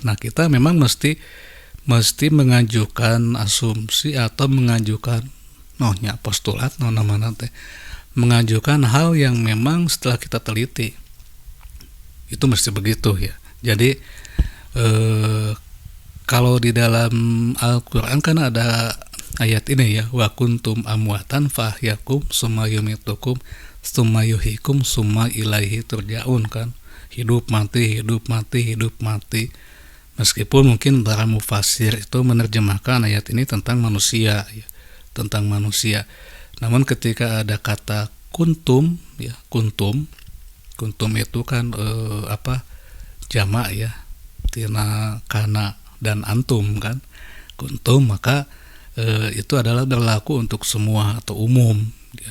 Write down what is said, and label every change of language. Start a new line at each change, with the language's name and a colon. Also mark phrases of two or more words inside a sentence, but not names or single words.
Indonesian: Nah, kita memang mesti mengajukan asumsi atau mengajukan postulat mengajukan hal yang memang setelah kita teliti itu mesti begitu ya. Jadi kalau di dalam Al-Quran kan ada ayat ini ya,
Arabic: وكنتم أمواتا فأحياكم ثم يميتكم ثم يحييكم ثم إليه ترجعون
Indonesian: kan, hidup mati. Meskipun mungkin para mufasir itu menerjemahkan ayat ini tentang manusia ya, tentang manusia. Namun ketika ada kata kuntum ya, kuntum itu kan jamak ya, tina kana dan antum kan, kuntum, maka itu adalah berlaku untuk semua atau umum ya.